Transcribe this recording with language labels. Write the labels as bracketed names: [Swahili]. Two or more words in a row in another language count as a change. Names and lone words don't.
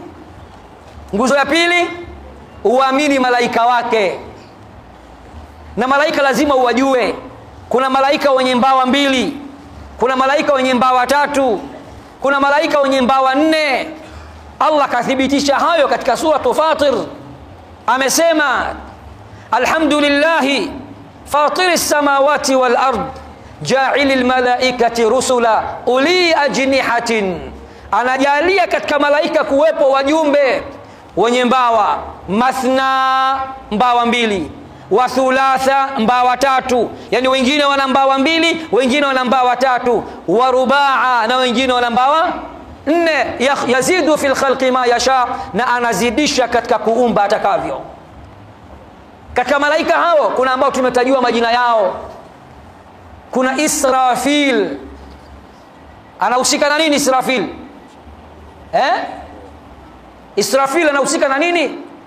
[Swahili] Nguzo ya pili, uamini malaika wake. Na malaika lazima uwajue. Kuna malaika wenye mbawa 2, kuna malaika wenye mbawa 3, kuna malaika wenye mbawa 4. Allah kathibitisha hayo katika sura Fatir. [Arabic] Amesema الحمد لله فاطر السماوات والأرض جاعل الملائكة رسلا أولي أجنحة. [Swahili] Anajalia katika malaika kuwepo wajumbe wenye mbawa, mathna mbawa 2, [Arabic] وثلاث [Swahili] mbawa 3, yani wengine wana mbawa 2, wengine wana mbawa 3, [Arabic] ورباع, [Swahili] na wengine wana mbawa 4. [Arabic] يزيد في الخلق ما يشاء, [Swahili] na anazidisha katika kuumba atakavyo. Katika malaika hao kuna ambao tumetajua majina yao. Kuna Israfil. Anahusika na nini Israfil? Israfil anahusika na nini?